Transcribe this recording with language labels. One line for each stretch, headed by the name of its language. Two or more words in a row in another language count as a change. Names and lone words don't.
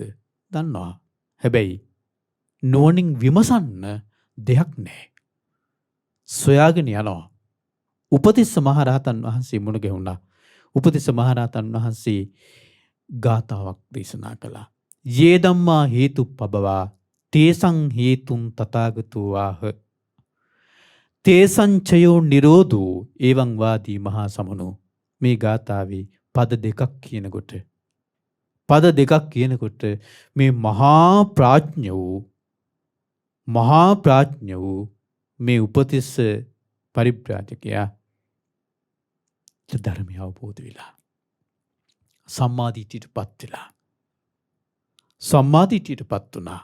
Sinhala: දන්නවා. හැබැයි නුවණින් විමසන්න දෙයක් නැහැ. සොයාගෙන යනවා. උපතිස්ස මහරහතන් වහන්සේ මුණ ගැහුණා. උපතිස්ස මහරහතන් වහන්සේ ගාථාවක් දේශනා කළා.
Pali: යේ ධම්මා හේතුප්පබවා තේසං හේතුන් තථාගතෝ ආහ තේසං චයෝ නිරෝධෝ එවං වාදී මහා සමනෝ.
Sinhala: මේ ගාථාවේ පද දෙකක් කියනකොට මේ මහා ප්‍රඥ වූ මේ උපතිස්ස පරිබ්‍රාජකයා ධර්මය අවබෝධ වෙලා සම්මාදිට්ඨියටපත් වුණා.